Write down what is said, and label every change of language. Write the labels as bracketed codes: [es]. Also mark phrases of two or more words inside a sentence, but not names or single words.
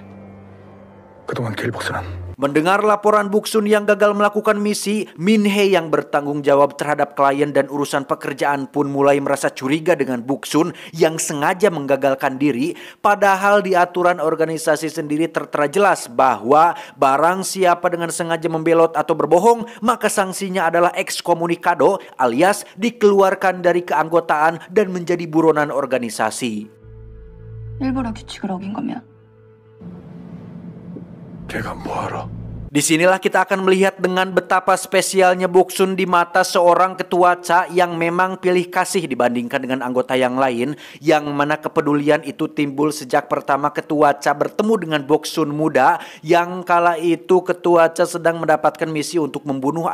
[ko] 그동안 길복수는. [id] Mendengar laporan Boksun yang gagal melakukan misi, Min Hee yang bertanggung jawab terhadap klien dan urusan pekerjaan pun mulai merasa curiga dengan Boksun yang sengaja menggagalkan diri. Padahal di aturan organisasi sendiri tertera jelas bahwa barang siapa dengan sengaja membelot atau berbohong, maka sanksinya adalah ekskomunikado alias dikeluarkan dari keanggotaan dan menjadi buronan organisasi. [ko] 일부러 규칙을 어긴 거면 걔가 뭐하러? [id] Disinilah kita akan melihat dengan betapa spesialnya Boksun di mata seorang Ketua Cha yang memang pilih kasih dibandingkan dengan anggota yang lain, yang mana kepedulian itu timbul sejak pertama Ketua Cha bertemu dengan Boksun muda, yang kala itu Ketua Cha sedang mendapatkan misi untuk membunuh